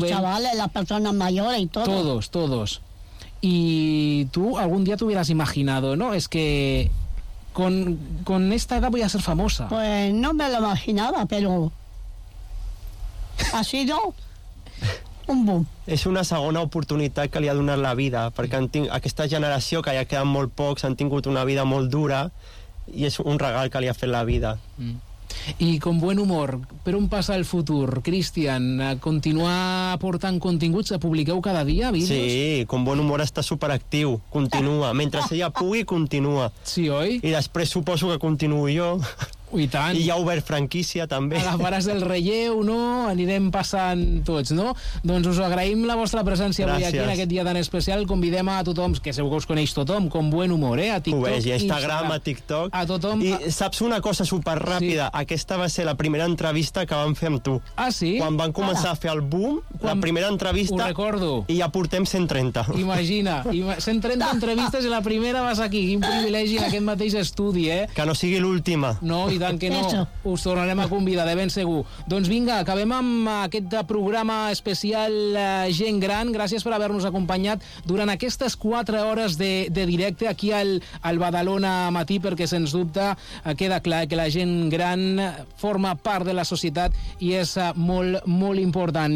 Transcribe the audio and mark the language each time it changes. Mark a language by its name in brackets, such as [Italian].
[Spanish] Los chavales, las personas mayores y todo. Todos, todos. Y tú algún día te hubieras imaginado, ¿no? Es que con esta edad voy a ser famosa. Pues no me lo imaginaba, pero ha sido un boom. [Catalan] És una segona oportunitat que li ha donat la vida, perquè aquesta generació, que ja queden molt pocs, han tingut una vida molt dura i és un regal que li ha fet la vida. Mm. Y con buen humor, ¿per on passa el futur, Cristian? ¿Continuar aportant continguts? ¿Publiqueu cada dia vídeos? Sí, con buen humor està superactiu, continua. Mentre ella pugui, continua. Sí, oi? I després suposo que continuo jo. I tant. I ja ha obert franquícia, també. A les Pares del Relleu, no? Anirem passant tots, no? Doncs us agraïm la vostra presència. Gràcies. Avui aquí, en aquest dia tan especial. Convidem a tothom, que segur que us coneix tothom, com buen humor, eh? A TikTok. Ho veig, a Instagram, a TikTok. A tothom. I saps una cosa superràpida? Sí. Aquesta va ser la primera entrevista que vam fer amb tu. Ah, sí? Quan van començar a fer el boom, quan... la primera entrevista... Ho recordo. I ja portem 130. Imagina, 130 entrevistes i la primera vas aquí. Quin privilegi en aquest mateix estudi, eh? Que no sigui l'última. No, i tant que no, us tornarem a convidar, de ben segur. Doncs vinga, acabem amb aquest programa especial Gent Gran. Gràcies per haver-nos acompanyat durant aquestes 4 hores de directe aquí al Badalona Matí, perquè, sens dubte, queda clar que la gent gran forma part de la societat i és molt, molt important.